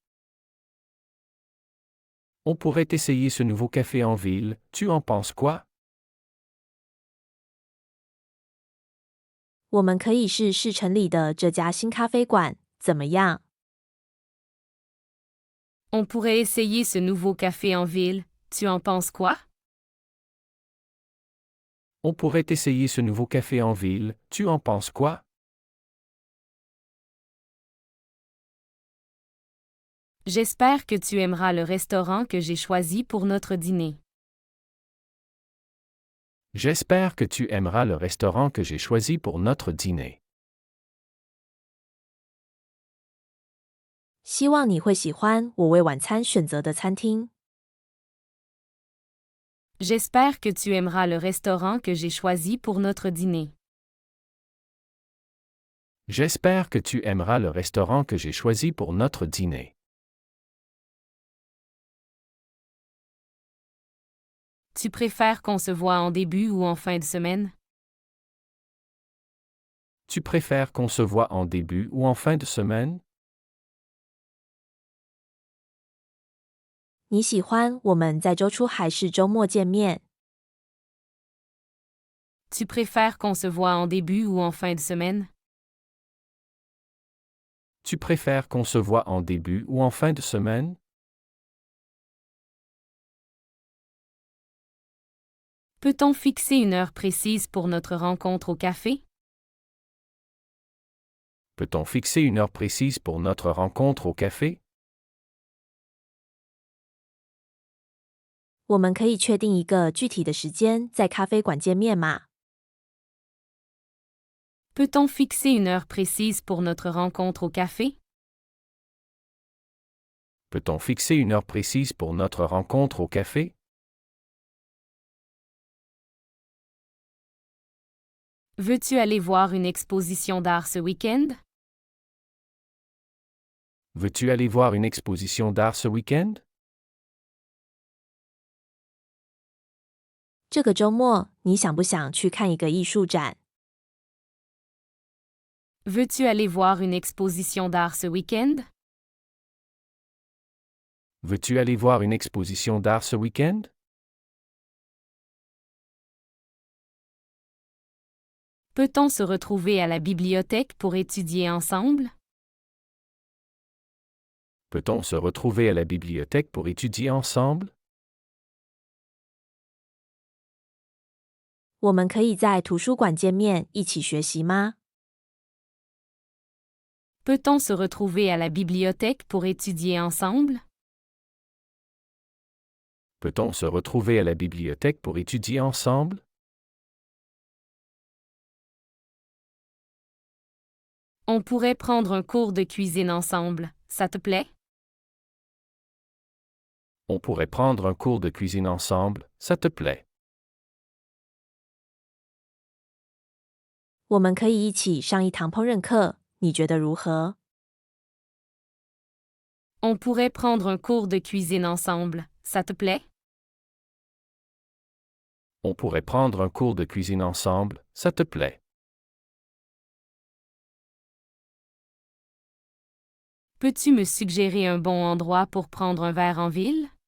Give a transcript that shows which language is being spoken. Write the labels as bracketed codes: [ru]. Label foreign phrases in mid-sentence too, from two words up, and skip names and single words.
[fr] On pourrait essayer ce nouveau café en ville. Tu en penses quoi? [zh] 我们可以试试城里的这家新咖啡馆，怎么样？ [fr] On pourrait essayer ce nouveau café en ville, tu en penses quoi? On pourrait essayer ce nouveau café en ville. Tu en penses quoi? J'espère que tu aimeras le restaurant que j'ai choisi pour notre dîner. J'espère que tu aimeras le restaurant que j'ai choisi pour notre dîner. [zh] 希望你会喜欢我为晚餐选择的餐厅。 [fr] J'espère que tu aimeras le restaurant que j'ai choisi pour notre dîner. J'espère que tu aimeras le restaurant que j'ai choisi pour notre dîner. Tu préfères qu'on se voit en début ou en fin de semaine? Tu préfères qu'on se voit en début ou en fin de semaine? [zh] 你喜欢我们在周初还是周末见面？ [fr] Tu préfères qu'on se voit en début ou en fin de semaine? Tu préfères qu'on se voit en début ou en fin de semaine? Peut-on fixer une heure précise pour notre rencontre au café? Peut-on fixer une heure précise pour notre rencontre au café? [zh] 我们可以确定一个具体的时间在咖啡馆见面吗？ [fr] Peut-on fixer une heure précise pour notre rencontre au café? Peut-on fixer une heure précise pour notre rencontre au café? Veux-tu aller voir une exposition d'art ce week-end? Veux-tu aller voir une exposition d'art ce week-end? [zh] 这个周末你想不想去看一个艺术展？ [fr] Veux-tu aller voir une exposition d'art ce week-end? Veux-tu aller voir une exposition d'art ce week-end? Peut-on se retrouver à la bibliothèque pour étudier ensemble? Peut-on se retrouver à la bibliothèque pour étudier ensemble? [zh] 我们可以在图书馆见面一起学习吗？ [fr] Peut-on se retrouver à la bibliothèque pour étudier ensemble? Peut-on se retrouver à la bibliothèque pour étudier ensemble? On pourrait prendre un cours de cuisine ensemble, ça te plaît? On pourrait prendre un cours de cuisine ensemble, ça te plaît? [zh] 我们可以一起上一堂烹饪课，你觉得如何？ [fr] On pourrait prendre un cours de cuisine ensemble, ça te plaît? On pourrait prendre un cours de cuisine ensemble, ça te plaît? Peux-tu me suggérer un bon endroit pour prendre un verre en ville?